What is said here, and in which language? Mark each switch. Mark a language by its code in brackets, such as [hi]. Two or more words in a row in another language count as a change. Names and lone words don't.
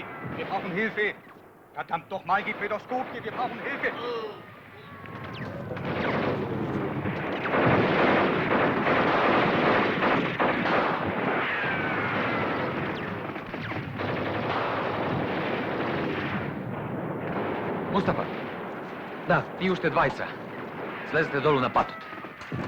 [de] Wir brauchen Hilfe. Verdammt doch mal, gib mir doch Skopje, wir brauchen Hilfe. [mk] Мустафа. Да, и уште двајца. Слезете долу на патот.